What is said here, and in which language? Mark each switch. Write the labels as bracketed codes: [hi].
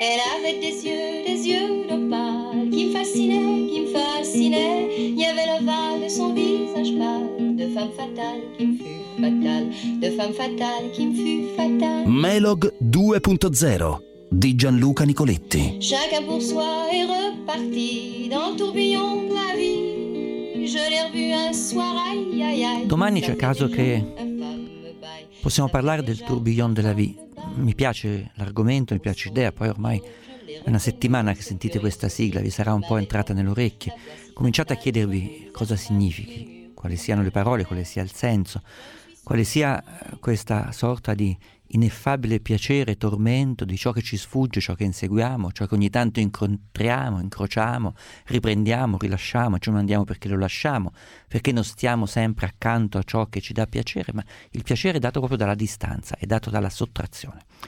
[fr] avait des yeux d'opale, qui me fascinait, il y avait l'ovale de son visage pâle, de femme fatale qui me fut fatale, de femme fatale qui me fut fatale. [it] Melog 2.0 di Gianluca Nicoletti. [fr] Chacun pour soi est reparti dans le tourbillon de la vie. Je l'ai revu un soir, aïe aïe aïe. [it] Domani c'è caso che possiamo parlare del tourbillon de la vie. Mi piace l'argomento, mi piace l'idea, poi ormai è una settimana che sentite questa sigla, vi sarà un po' entrata nelle orecchie. Cominciate a chiedervi cosa significhi, quali siano le parole, quale sia il senso, quale sia questa sorta di ineffabile piacere, tormento di ciò che ci sfugge, ciò che inseguiamo, ciò che ogni tanto incontriamo, incrociamo, riprendiamo, rilasciamo, ci mandiamo perché lo lasciamo, perché non stiamo sempre accanto a ciò che ci dà piacere, ma il piacere è dato proprio dalla distanza, è dato dalla sottrazione.